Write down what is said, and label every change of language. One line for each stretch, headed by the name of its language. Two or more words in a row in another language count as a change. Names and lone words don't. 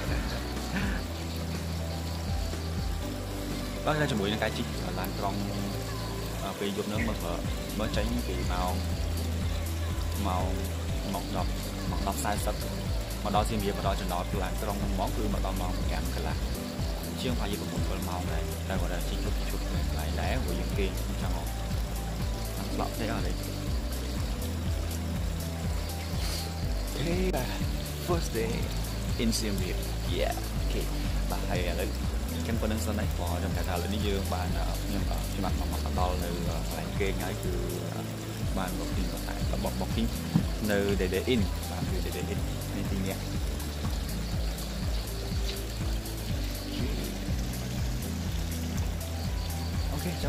Khmer: បាទតែជាមួយនឹងការជីកឡានក្រុងពេលយប់ហ្នឹងមើលចេញពីម៉ោង10:40មកដល់សៀមរាបមកដល់ចំណតឡានក្រុងហ្មងគឺមកដល់ម៉ោង5កន្លះជាងប្រហែល7ម៉ោងដែរតែគាត់ជីកជុំកន្លែងដែរព្រោះយើងគេអញ្ចឹងអត់ឡក់ទេអត់ទេ
English: Okay first day in Siem Reap yeah okay
Khmer: បាទហើយឥឡូវខ្ញុំប៉ុណ្្នឹងសិនហើយព្រោះខ្ញុំថាឥឡូវនេះយើងបានខ្ញុំបានមកដល់នៅកន្លែងគេងហើយគឺបាន booking តែរបស់ booking នៅ Day In បាទគឺ Day In នេះទីនេះអូខេចាំ